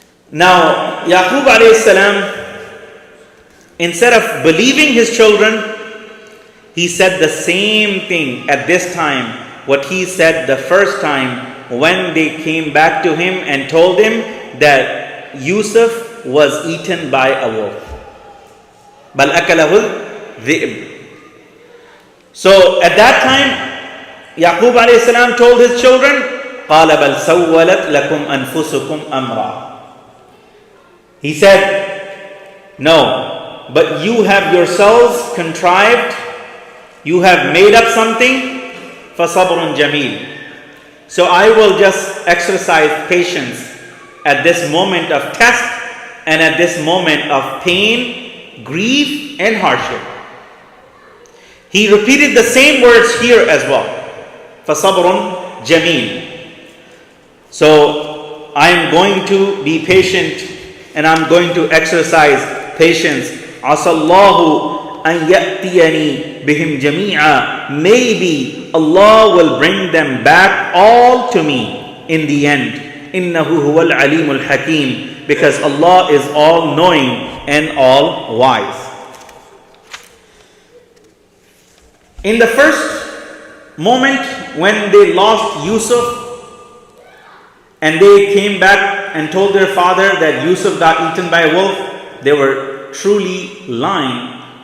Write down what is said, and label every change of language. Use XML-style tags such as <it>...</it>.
<en>Now, Yaqoob A.S., instead of believing his children, he said the same thing at this time, what he said the first time when they came back to him and told him that Yusuf was eaten by a wolf.</en> <ar>بَلْ أَكَلَهُ الذِّئْبُ.</ar> <en>So at that time, Yaqoob A.S. told his children,</en> <ar>قَالَ بَلْ سَوَّلَتْ لَكُمْ أَنفُسُكُمْ أَمْرًا.</ar> <en>He said, no, but you have yourselves contrived, you have made up something,</en> <ar>فَصَبْرٌ جَمِيلٌ.</ar> <en>So I will just exercise patience at this moment of test and at this moment of pain, grief and hardship. He repeated the same words here as well.</en> <ar>فَصَبْرٌ جَمِيلٌ.</ar> <en>So I am going to be patient and I'm going to exercise patience.</en> <ar>عَسَى اللَّهُ أَن يَأْتِيَنِي بِهِمْ جَمِيعًا.</ar> <en>Maybe Allah will bring them back all to me in the end.</en> <ar>إِنَّهُ هُوَ الْعَلِيمُ الْحَكِيمُ.</ar> <en>Because Allah is all-knowing and all-wise. In the first moment when they lost Yusuf and they came back and told their father that Yusuf got eaten by a wolf, they were truly lying.</en>